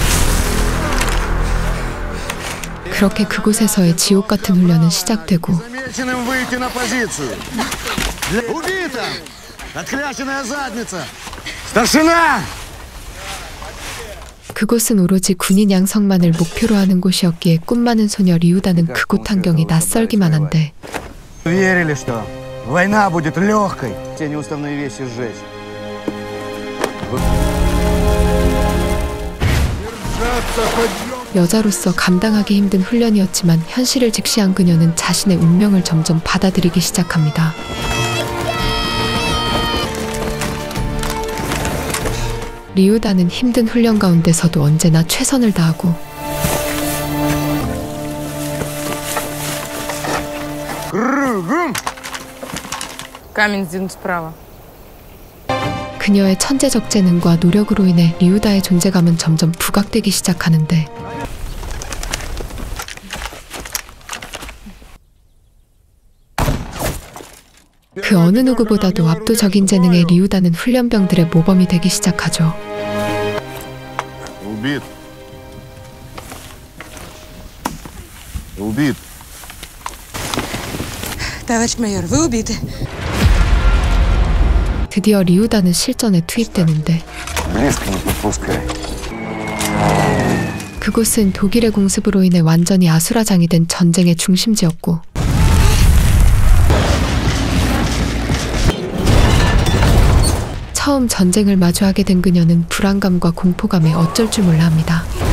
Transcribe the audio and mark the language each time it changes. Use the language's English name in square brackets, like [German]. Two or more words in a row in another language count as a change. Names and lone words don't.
[Korean] 그렇게 그곳에서의 지옥 같은 훈련은 시작되고, 그곳은 오로지 군인 양성만을 목표로 하는 곳이었기에 꿈 많은 소녀 리우다는 그곳 환경이 낯설기만 한데, [Russian] Война будет легкой. Те неуставные вещи сжечь. [Korean] 여자로서 감당하기 힘든 훈련이었지만 현실을 직시한 그녀는 자신의 운명을 점점 받아들이기 시작합니다. 리우다는 힘든 훈련 가운데서도 언제나 최선을 다하고 [Russian] Камень сдвинут справа. [Korean] 그녀의 천재적 재능과 노력으로 인해 리우다의 존재감은 점점 부각되기 시작하는데, 그 어느 누구보다도 압도적인 재능의 리우다는 훈련병들의 모범이 되기 시작하죠. [Russian] Товарищ майор, вы убиты. [Korean] 드디어 리우다는 실전에 투입되는데, 그곳은 독일의 공습으로 인해 완전히 아수라장이 된 전쟁의 중심지였고, 처음 전쟁을 마주하게 된 그녀는 불안감과 공포감에 어쩔 줄 몰라 합니다.